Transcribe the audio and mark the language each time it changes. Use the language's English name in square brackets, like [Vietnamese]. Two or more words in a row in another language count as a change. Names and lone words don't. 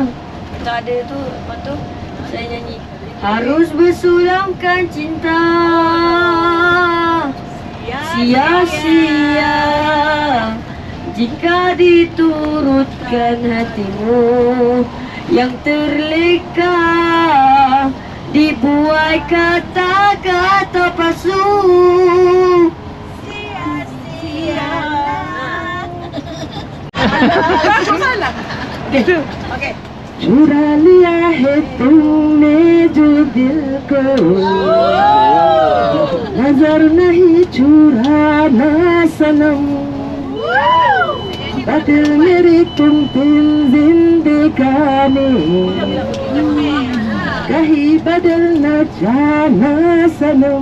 [Malay] Tak ada tu, lepas tu saya nyanyi. Harus bersulamkan cinta, sia-sia jika diturutkan hatimu yang terleka, dibuai kata-kata palsu. Sia-sia. Salah. Okey. [Hindi] चुरा लिया है तुमने जो दिल को, नजर नहीं चुराना सनम, बदल मेरी तुम दिल जिंदगानी, कहीं बदल न जाना सनम।